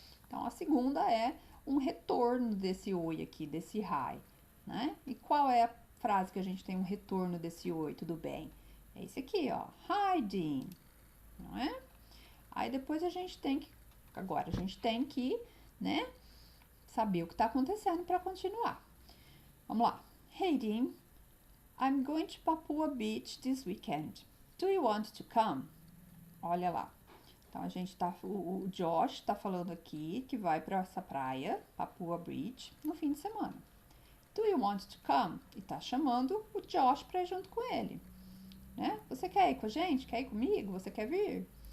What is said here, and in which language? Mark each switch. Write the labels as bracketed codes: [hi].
[pt] Então, a segunda é um retorno desse oi aqui, desse hi, né? E qual é a frase que a gente tem um retorno desse oi, tudo bem? É esse aqui, ó. Hi, Dean. Não é? Aí, depois a gente tem que, né, saber o que está acontecendo para continuar. Vamos lá. [en] Hey, Dean, I'm going to Papua Beach this weekend. Do you want to come? [pt] Olha lá. Então, o Josh está falando aqui que vai para essa praia, Papua Beach, no fim de semana. [en] Do you want to come? [pt] E está chamando o Josh para ir junto com ele. Né? Você quer ir com a gente? Quer ir comigo? Você quer vir?